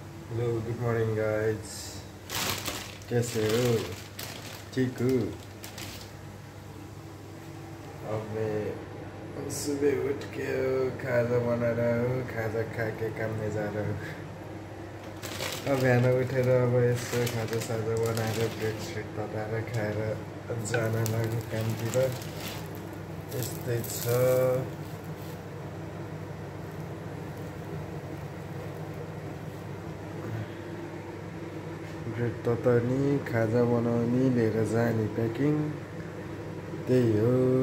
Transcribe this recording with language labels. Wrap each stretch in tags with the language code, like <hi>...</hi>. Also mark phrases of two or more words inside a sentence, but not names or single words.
<en>hello good morning guys,</en> <hi>कैसे हो? ठीक हो? अब मैं सुबह उठ के खाजा बना रहा हूँ, खाजा खा के काम में जा रहा हूँ।</hi> <ne>अब बिहान उठेर अब यसो खाजा साजा बनाएर ब्रेड स्रेड तताएर खाएर जान लाग्यो कामतिर। यस्तै छ। ब्रेड तताउने, खाजा बनाउने, लिएर जाने प्याकिङ, त्यही हो।</ne>